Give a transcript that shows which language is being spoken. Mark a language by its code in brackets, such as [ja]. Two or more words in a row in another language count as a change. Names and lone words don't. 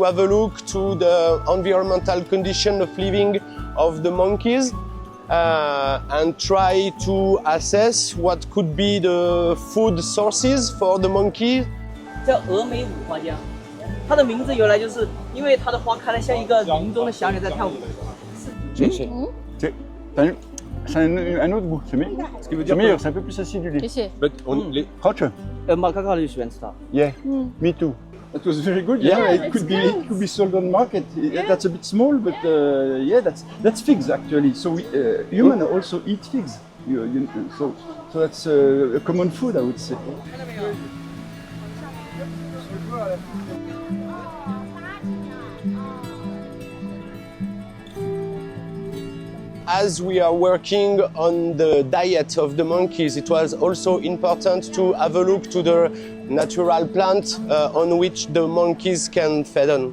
[en] have a look to the environmental condition of living of the monkeys and try to assess what could be the food sources for the monkeys. [zh] 叫峨眉舞花江，它的名字由来就是因为它的花开得像一个林中的小鸟在跳舞。谢谢。 [fr] C'est un autre goût, c'est meilleur. C'est meilleur, c'est un peu plus acidulé. [en] But Hot? [zh] 马卡卡就喜欢吃它。 [en] Yeah, me too. It was very good. Yeah, it could be sold on market. That's a bit small, but yeah, that's figs actually. So we, humans also eat figs. So that's a common food, I would say. As we are working on the diet of the monkeys, it was also important to have a look to the natural plant on which the monkeys can feed on.